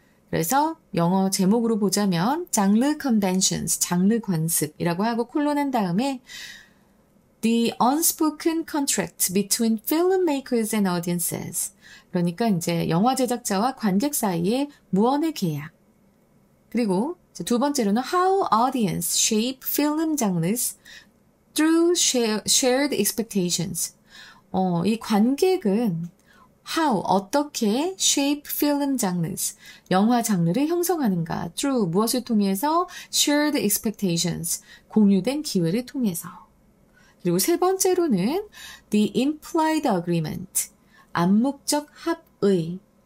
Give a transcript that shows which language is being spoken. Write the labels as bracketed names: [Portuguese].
[Korean] 그래서 영어 제목으로 보자면 장르 conventions, 장르 관습이라고 하고 콜론한 다음에 [English] The unspoken contract between filmmakers and audiences. [Korean] 그러니까 이제 영화 제작자와 관객 사이의 무언의 계약. [English] 그리고 두 번째로는 How audience shape film genres through shared expectations. [Korean] 이 관객은 How, 어떻게 [English] shape film genres, [Korean] 영화 장르를 형성하는가 through, 무엇을 통해서 [English] shared expectations, [Korean] 공유된 기회를 통해서. 그리고 세 번째로는 [English] the implied agreement, [Korean] 암묵적 합의.